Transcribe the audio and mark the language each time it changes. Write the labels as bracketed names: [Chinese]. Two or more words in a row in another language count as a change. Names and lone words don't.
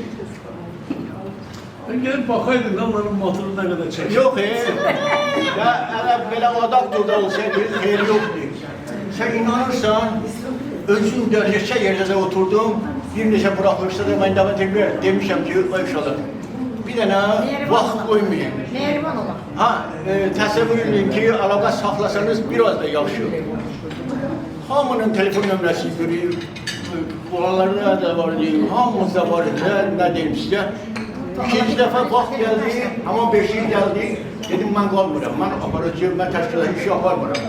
[Turkish] Gelip bakaydın onların motoru ne kadar çekiyor. Yok ya hele böyle adam burada olsaydı hayır yoktu. Sen inanırsan özüm de neçə yerde de oturdum. Bir neçə bırakmışsa da ben demişim ki inşallah. Bir tane vaxt koymayayım. [Azerbaijani] Mehriban olaq. Ha, təsəvvür edin ki, əlaqə saxlasanız biraz da yaxşı. Hamının telefon nömrəsi görür, oralarda da var deyim, hamımızda var nə deyim sizə. İkinci dəfə vaxt gəldi, amma 5 il gəldi, dedim mən qalmıram, mən aparacağım, mən təşkilat işi aparmıram.